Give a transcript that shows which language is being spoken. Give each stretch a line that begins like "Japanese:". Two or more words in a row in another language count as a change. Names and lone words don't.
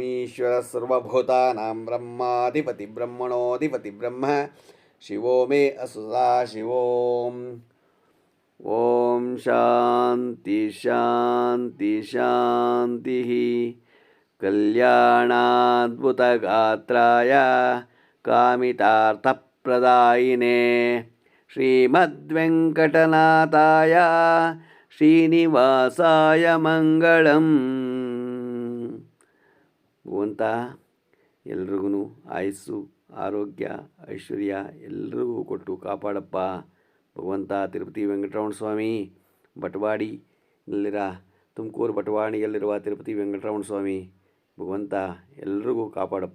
Sanskrit: ईश्वरः सर्वभूतानां ब्रह्माधिपति ब्रह्मणोऽधिपति ब्रह्म शिवो मे असुता शिवोम् ॐ शान्ति शान्ति शान्तिः कल्याणाद्भुतगात्राय कामितार्थप्रदायिने श्रीमद्वेङ्कटनाथाय ಶ್ರೀನಿವಾಸಾಯ ಮಂಗಳಂ.
Kannada: ಭಗವಂತ ಎಲ್ರಿಗೂ ಆಯುಸ್ಸು ಆರೋಗ್ಯ ಐಶ್ವರ್ಯ ಎಲ್ರಿಗೂ ಕೊಟ್ಟು ಕಾಪಾಡಪ್ಪ. ಭಗವಂತ ತಿರುಪತಿ ವೆಂಕಟರಮಣ ಸ್ವಾಮಿ ಬಟವಾಡಿಯಲ್ಲಿರ ತುಮಕೂರು ಬಟವಾಡಿಯಲ್ಲಿರುವ ತಿರುಪತಿ ವೆಂಕಟರಮಣ ಸ್ವಾಮಿ ಭಗವಂತ ಎಲ್ರಿಗೂ ಕಾಪಾಡಪ್ಪ.